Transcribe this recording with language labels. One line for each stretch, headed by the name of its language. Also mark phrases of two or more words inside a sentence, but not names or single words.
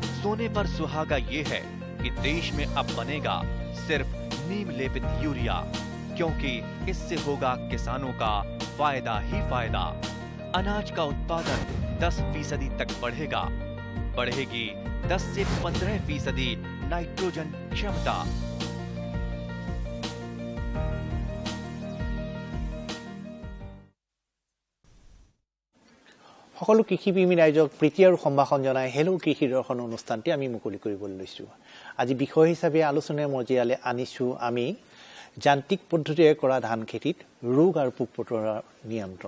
Hindi: सोने पर सुहागा ये है कि देश में अब बनेगा सिर्फ नीम लेपित यूरिया, क्योंकि इससे होगा किसानों का फायदा ही फायदा। अनाज का उत्पादन 10% तक बढ़ेगा। बढ़ेगी 10 से 15% नाइट्रोजन क्षमता।
Assamese: সকলো কৃষিপ্ৰেমী ৰাইজক প্ৰীতি আৰু সম্ভাষণ জনাই হেলো কৃষি দৰ্শন অনুষ্ঠানটি আমি মুকলি কৰিবলৈ লৈছো। আজি বিষয় হিচাপে আলোচনাৰ মজিয়ালে আনিছো আমি যান্ত্ৰিক পদ্ধতিৰে কৰা ধান খেতিত ৰোগ আৰু পোক-পতংগৰ নিয়ন্ত্ৰণ।